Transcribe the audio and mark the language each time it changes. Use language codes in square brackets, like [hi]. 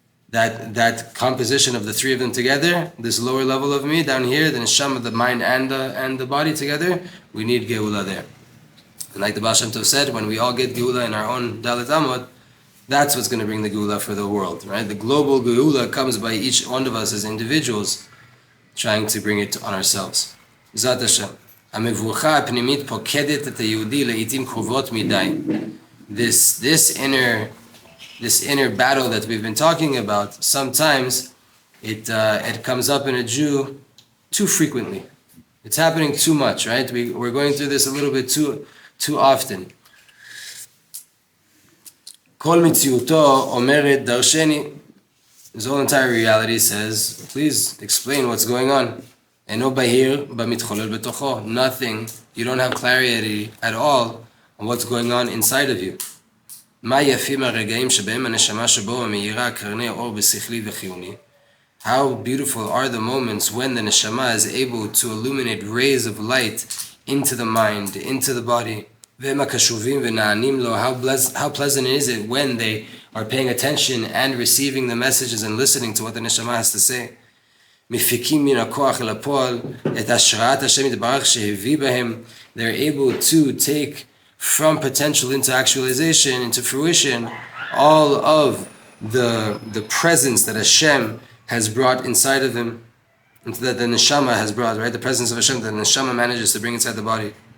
[en] That composition of the three of them together, this lower level of me down here, the neshama, the mind, and the body together, we need Geulah there. And like the Baal Shem Tov said, when we all get Geulah in our own Dalet Amot, that's what's going to bring the Geulah for the world, right? The global Geulah comes by each one of us as individuals trying to bring it on ourselves. Zat Hashem. [he] המבוכה הפנימית פוקדת את היהודי לעתים קרובות מדי. [en] This inner battle that we've been talking about, sometimes it comes up in a Jew too frequently. It's happening too much, right? We're going through this a little bit too often. [he] כל מציאותו אומרת דרשני. [en] His whole entire reality says, please explain what's going on. [he] אינו בהיר במתחולל בתוכו. [en] Nothing, you don't have clarity at all on what's going on inside of you. [he] מה יפים הרגעים שבהם הנשמה שבו המאירה קרני אור בשכלי וחיוני. [en] How beautiful are the moments when the neshama is able to illuminate rays of light into the mind, into the body. [he] והם הקשובים ונענים לו. [en] How pleasant is it when they are paying attention and receiving the messages and listening to what the neshama has to say. [he] מפיקים מן הכוח אל הפועל את השראת השם יתברך שהביא בהם. [en] They're able to take from potential into actualization, into fruition, all of the presence that Hashem has brought inside of him, that the neshama has brought, right? The presence of Hashem that the neshama manages to bring inside the body.